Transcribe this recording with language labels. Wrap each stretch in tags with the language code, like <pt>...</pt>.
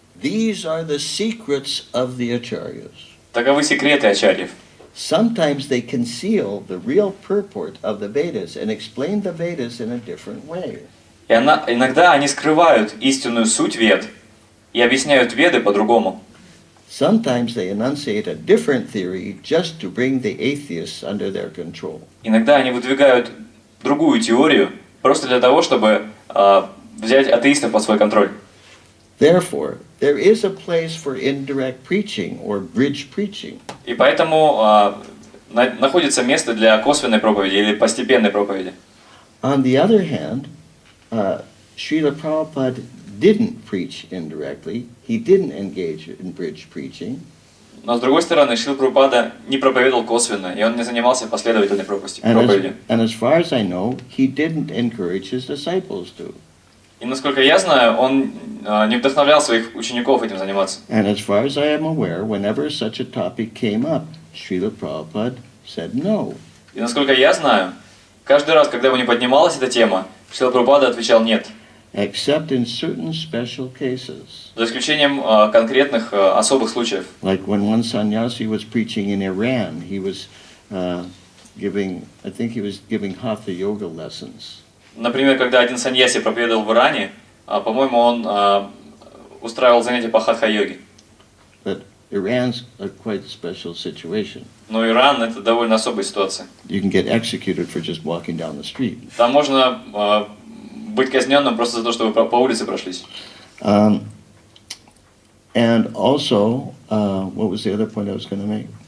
<en>These are the secrets of the acharyas.</en> <ru>Таковы секреты ачарьев.</ru> <en>Sometimes they conceal the real purport of the Vedas and explain the Vedas in a different way.</en> <ru>И иногда они скрывают истинную суть вед и объясняют веды по-другому.</ru> <en>Sometimes they enunciate a different theory just to bring the atheists under their control.</en> <ru>Иногда они выдвигают другую теорию просто для того, чтобы взять атеистов под свой контроль.</ru> <en>Therefore, there is a place for indirect preaching or bridge preaching.</en> <ru>И поэтому находится место для косвенной проповеди или постепенной проповеди.</ru> <en>On the other hand, Srila Prabhupada didn't preach indirectly. He didn't engage in bridge preaching.</en> <ru>Но с другой стороны, Шрила Прабхупада не проповедовал косвенно, и он не занимался последовательной проповедью.</ru> <en>And as far as I know, he didn't encourage his disciples to.</en> <ru>И насколько я знаю, он не вдохновлял своих учеников этим заниматься.</ru> <en>And as far as I am aware, whenever such a topic came up, Srila Prabhupada said no.</en> <ru>И насколько я знаю, каждый раз, когда его не поднималась эта тема, Шрила Прабхупада отвечал нет.</ru> <en>Except in certain special cases.</en> <ru>За исключением конкретных особых случаев.</ru> <en>Like when one sannyasi was preaching in Iran, he was giving hatha yoga lessons.</en> <ru>Например, когда один саньяси проповедовал в Иране, по-моему, он устраивал занятия по хатха-йоге.</ru> <en>But Iran's a quite special situation.</en> <ru>Но Иран — это довольно особая ситуация.</ru> <en>You can get executed for just walking down the street.</en> <ru>Там можно быть казненным просто за то, что вы по улице прошлись.</ru> <en>And also, what was the other point I was going to make?</en>